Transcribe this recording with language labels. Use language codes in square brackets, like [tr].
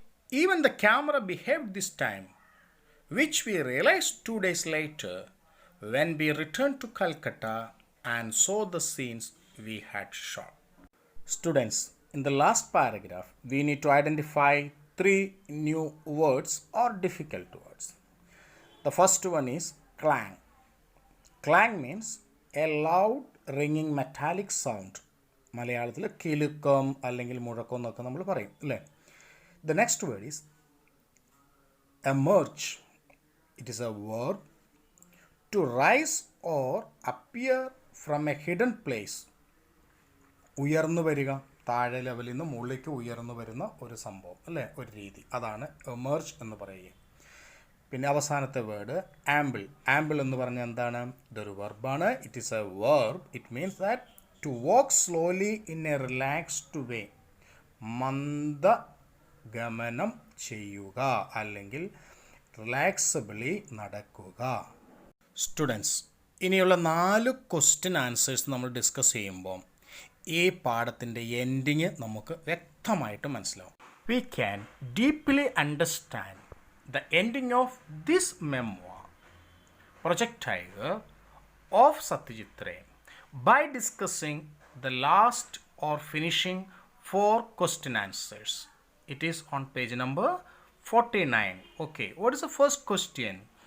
[en] Even the camera behaved this time, which we realized 2 days later when we returned to Calcutta and saw the scenes we had shot. Students, in the last paragraph, we need to identify 3 new words or difficult words. The first one is clang. Clang means a loud ringing metallic sound. [ml] മലയാളത്തിൽ കിലുക്കം അല്ലെങ്കിൽ മുഴക്കം എന്നൊക്കെ നമ്മൾ പറയും അല്ലേ. [en] The next word is emerge. It is a verb to rise or appear from a hidden place. [ml] ഉയർന്നു വരിക, താഴെ ലെവലിൽ നിന്ന് മുകളിലേക്ക് ഉയർന്നു വരുന്ന ഒരു സംഭവം അല്ലേ, ഒരു രീതി, അതാണ് എമേർജ് എന്ന് പറയുക. പിന്നെ അവസാനത്തെ വേർഡ് ആംബിൾ. ആംബിൾ എന്ന് പറഞ്ഞാൽ എന്താണ്? ഇതൊരു വെർബാണ്. [en] It is a verb. It means that to walk slowly in a relaxed way. [ml] മന്ദഗമനം ചെയ്യുക അല്ലെങ്കിൽ റിലാക്സബിളി നടക്കുക. സ്റ്റുഡൻസ്, ഇനിയുള്ള 4 ക്വസ്റ്റ്യൻ ആൻസേഴ്സ് നമ്മൾ ഡിസ്കസ് ചെയ്യുമ്പോൾ ഈ പാഠത്തിൻ്റെ എൻഡിങ് നമുക്ക് വ്യക്തമായിട്ട് മനസ്സിലാവും. [en] We can deeply understand the ending of this memoir, Project Tiger of Satyajit Ray, by discussing the last or finishing 4 question answers. It is on page number 49. Okay, what is the first question?